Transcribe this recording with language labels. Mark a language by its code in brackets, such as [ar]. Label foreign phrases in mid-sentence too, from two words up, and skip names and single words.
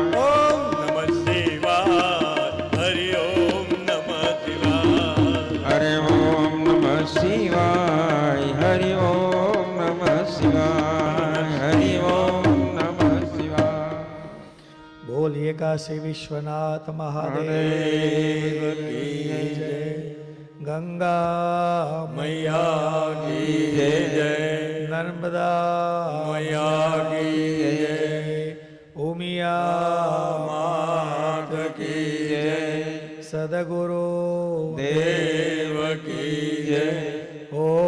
[sa] ઓમ નમઃ શિવાય હરિ ઓમ નમઃ શિવાય हरे ओम नमः शिवाय हरि ओम नमः शिवाय हरि ओम नमः शिवाय [hi] बोलिए काशी विश्वनाथ महादेव की जय। गंगा मैया की जय नर्मदा मैया की जय उमिया मात की जय सदगुरु देव की जय ओ